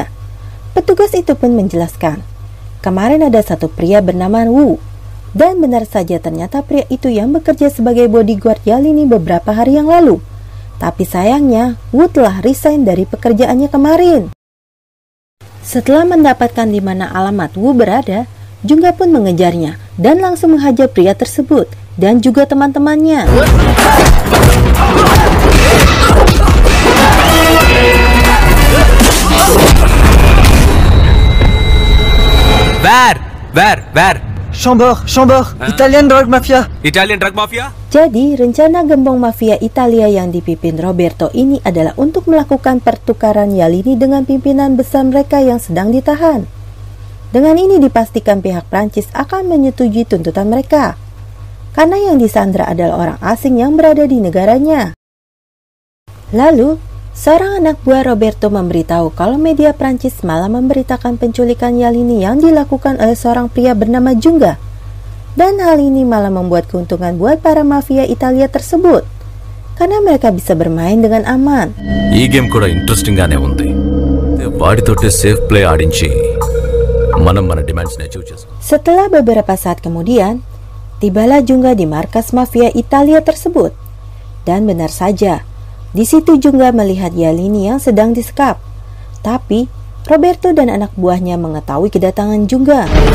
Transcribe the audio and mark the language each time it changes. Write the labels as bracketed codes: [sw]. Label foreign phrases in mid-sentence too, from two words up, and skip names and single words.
[id] Petugas itu pun menjelaskan, kemarin ada satu pria bernama Wu, dan benar saja ternyata pria itu yang bekerja sebagai bodyguard Yalini beberapa hari yang lalu. Tapi sayangnya, Wu telah resign dari pekerjaannya kemarin. Setelah mendapatkan di mana alamat Wu berada, Jungga pun mengejarnya dan langsung menghajar pria tersebut dan juga teman-temannya. [en] Where? Chambord, Italian drug mafia. Italian drug mafia? [id] Jadi, rencana gembong mafia Italia yang dipimpin Roberto ini adalah untuk melakukan pertukaran Yalini dengan pimpinan besar mereka yang sedang ditahan. Dengan ini dipastikan pihak Prancis akan menyetujui tuntutan mereka, karena yang disandra adalah orang asing yang berada di negaranya. Lalu, seorang anak buah Roberto memberitahu kalau media Prancis malah memberitakan penculikan Yalini yang dilakukan oleh seorang pria bernama Jungga. Dan hal ini malah membuat keuntungan buat para mafia Italia tersebut, karena mereka bisa bermain dengan aman. [te] ఈ గేమ్ కూడా ఇంట్రెస్టింగ్ గానే ఉంది. వాడితోటి [en] safe play [te] ఆడించి మనం మన డిమాండ్స్ ని అచీవ్ చేసుకో. [id] Setelah beberapa saat kemudian, tibalah Jungga di markas mafia Italia tersebut. Dan benar saja, di situ Jungga melihat Yalini yang sedang disekap. Tapi, Roberto dan anak buahnya mengetahui kedatangan Jungga.